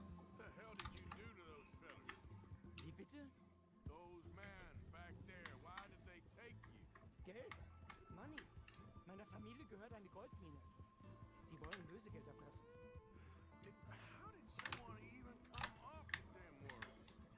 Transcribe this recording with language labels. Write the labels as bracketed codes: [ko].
[en] What the hell did you do to those fellas? [de] Wie bitte? [en] Those men back there, why did they take you? [de] Geld. [en] Money. [de] Meiner Familie gehört eine Goldmine. Sie wollen Lösegeld erpressen. [en] How did someone even come up with them words?